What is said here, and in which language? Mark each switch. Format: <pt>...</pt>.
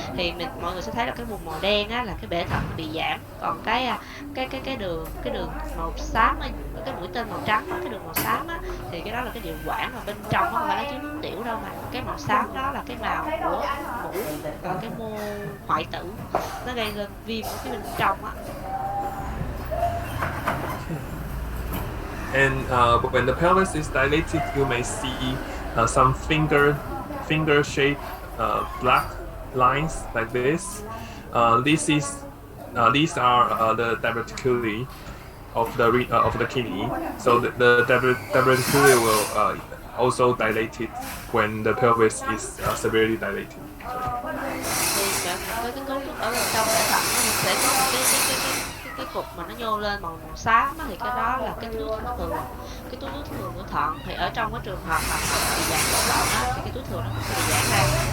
<vi>Thì mọi người sẽ thấy là cái vùng màu đen á là cái bể thận nó bị giảm, còn cái đường màu xám á, cái mũi tên màu trắng á, cái đường màu xám á, thì cái đó là cái niệu quản, mà bên trong nó không phải là chứa nước tiểu đâu, mà cái màu xám đó là cái màu của mũ, còn cái mô hoại tử nó gây lên viêm ở phía bên trong á.</vi> <en>And when the pelvis is dilated, you may see some finger shaped black lines like this. These are the diverticuli of the kidney. So the diverticuli will also dilate it when the pelvis is severely dilated.</en> <vi>Thì cái cấu trúc ở bên trong bể thận nó sẽ có một cái cục mà nó nhô lên màu xám á, thì cái đó là cái túi thừa, cái túi thừa của thận. Thì ở trong cái trường hợp mà bị giãn cổ thận á, thì cái túi thừa nó cũng sẽ bị giãn ra.</vi>